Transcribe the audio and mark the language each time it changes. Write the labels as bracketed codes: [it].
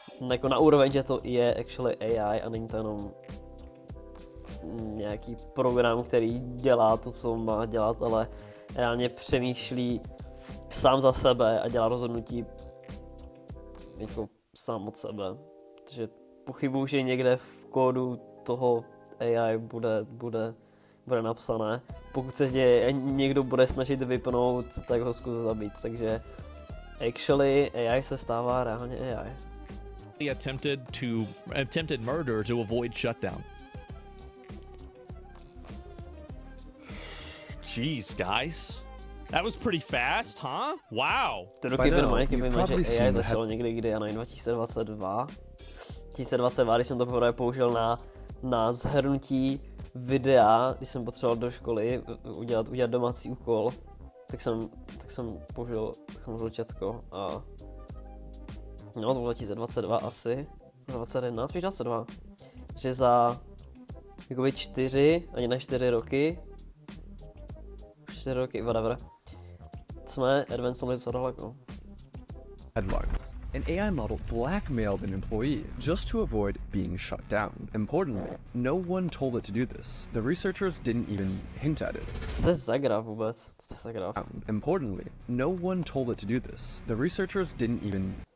[cs] Jako na úroveň, že to je actually AI a není to jenom nějaký program, který dělá to, co má dělat, ale reálně přemýšlí sám za sebe a dělá rozhodnutí jako sám od sebe. Takže pochybuju, že někde v kódu toho AI bude napsané. Pokud se někdo bude snažit vypnout, tak ho zkus zabít. Takže actually AI se stává reálně AI. [en] Attempted murder to avoid shutdown. Jeez, guys. That was pretty fast, huh? Wow. To keep in mind, [cs] že AI začalo někdy kdy, ano, 2022. 2022, když jsem to poprvé použil na zhrnutí videa, když jsem potřeboval do školy udělat domácí úkol, tak jsem použil četko a no, to bylo 2022 asi, 2021, spíš 22, že za jakoby 4 roky, whatever, jsme advancedli docela daleko. [en] Headlines. An AI model blackmailed an employee just to avoid being shut down. Importantly, no one told it to do this. The researchers didn't even hint at it. [cs] Jste zagraf vůbec? Jste zagraf. [en] Importantly, no one told it to do this. The researchers didn't even...